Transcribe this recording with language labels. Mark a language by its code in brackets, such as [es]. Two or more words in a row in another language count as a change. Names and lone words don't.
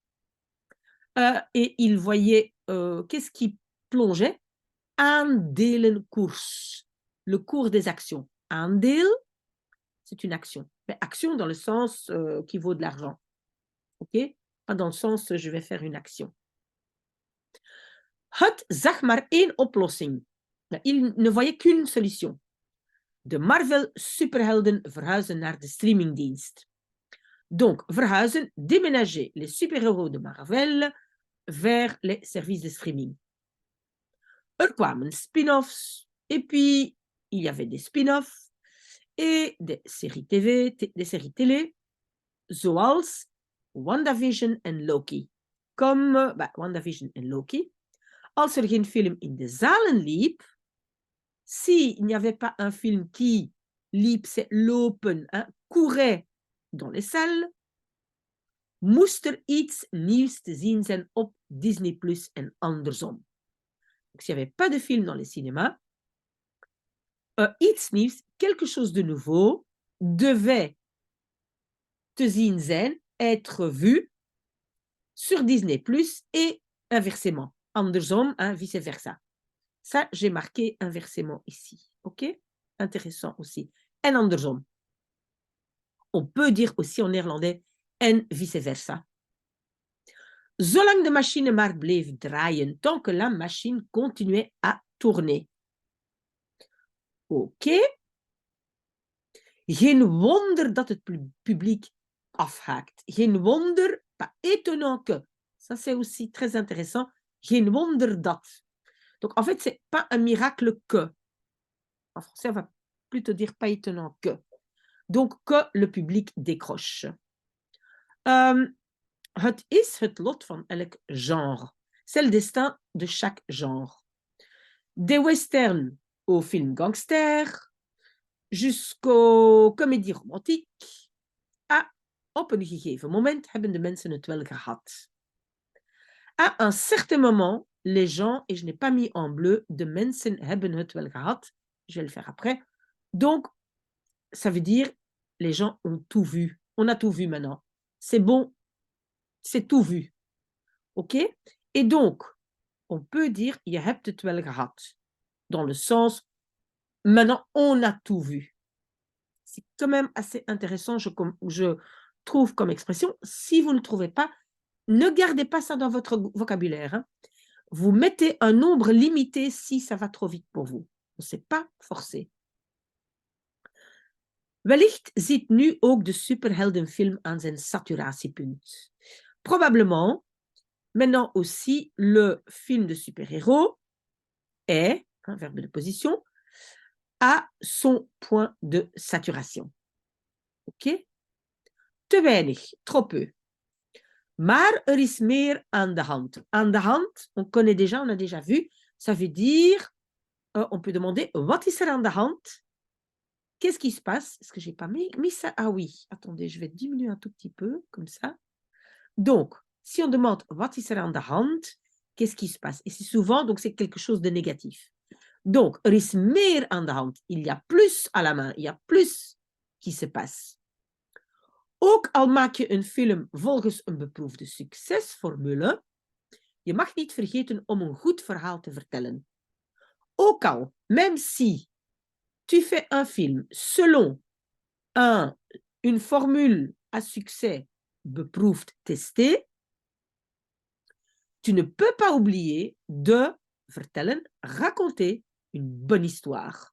[fr] Et il voyait, qu'est-ce qui plongeait? Aandelenkoers, le cours des actions. Aandeel, c'est une action. Mais action dans le sens qui vaut de l'argent. OK? Pas dans le sens je vais faire une action. [nl] Het zag maar één oplossing. [fr] Il ne voyait qu'une solution. [nl] De Marvel superhelden verhuizen naar de streamingdienst. [fr] Donc, verhuizen, déménager les super-héros de Marvel vers les services de streaming. [nl] Er kwamen spin-offs, [fr] et puis il y avait des spin-offs et des séries TV, des séries télé, [nl] zoals WandaVision en Loki. [fr] Comme WandaVision en Loki. [nl] Als er geen film in de zalen liep, [fr] s'il n'y avait pas un film qui liep, c'est lopen, hein, courait dans les salles, [nl] moest er iets nieuws te zien zijn op Disney Plus en andersom. [fr] Donc, s'il n'y avait pas de film dans les cinémas, [nl] iets nieuws, [fr] quelque chose de nouveau, devait [nl] te zien zijn, [fr] être vu sur Disney Plus et inversement. Andersom, hein, vice-versa. Ça, j'ai marqué inversement ici. OK? Intéressant aussi. [nl] En andersom. [fr] On peut dire aussi en néerlandais en vice-versa. [nl] Zolang de machine maar bleef draaien, [fr] tant que la machine continuait à tourner. [nl] Oké. Geen wonder dat het publiek afhaakt. Geen wonder, [fr] pas étonnant que. Ça, c'est aussi très intéressant. [nl] Geen wonder dat. [fr] Donc, en fait, c'est pas un miracle que. En français, on va plutôt dire pas étonnant que. Donc, que le public décroche. [nl] Het is het lot van elk genre. [fr] C'est le destin de chaque genre. Des westerns aux films gangsters, jusqu'aux comédies romantiques. [nl] Op een gegeven moment hebben de mensen het wel gehad. [fr] À un certain moment, les gens, et je n'ai pas mis en bleu, [nl] de mensen hebben het wel gehad. [fr] Je vais le faire après. Donc, ça veut dire, les gens ont tout vu. On a tout vu maintenant. C'est bon, c'est tout vu. OK? Et donc, on peut dire, [nl] je hebt het wel gehad. [fr] Dans le sens, maintenant, on a tout vu. C'est quand même assez intéressant, je trouve comme expression. Si vous ne trouvez pas, ne gardez pas ça dans votre vocabulaire. Hein. Vous mettez un nombre limité si ça va trop vite pour vous. Ce n'est pas forcé. [nl] Wellicht zit nu ook de superheldenfilm aan zijn saturatiepunt. [fr] Probablement, maintenant aussi, le film de super-héros est, un verbe de position, à son point de saturation. OK? [nl] Te weinig, [fr] trop peu. [nl] Maar er is meer aan de hand. Aan de hand, [fr] on connaît déjà, on a déjà vu, ça veut dire, on peut demander, [nl] wat is er aan de hand? [fr] Qu'est-ce qui se passe? Est-ce que je n'ai pas mis ça? Ah oui, attendez, je vais diminuer un tout petit peu, comme ça. Donc, si on demande, [nl] wat is er aan de hand? [fr] Qu'est-ce qui se passe? Et c'est souvent, donc c'est quelque chose de négatif. Donc, [nl] er is meer aan de hand. [fr] Il y a plus à la main, il y a plus qui se passe. [nl] Ook al maak je een film volgens een beproefde succesformule, je mag niet vergeten om een goed verhaal te vertellen. Ook al, [fr] même si tu fais un film selon une formule à succès beproefd testé, tu ne peux pas oublier de vertellen, raconter une bonne histoire.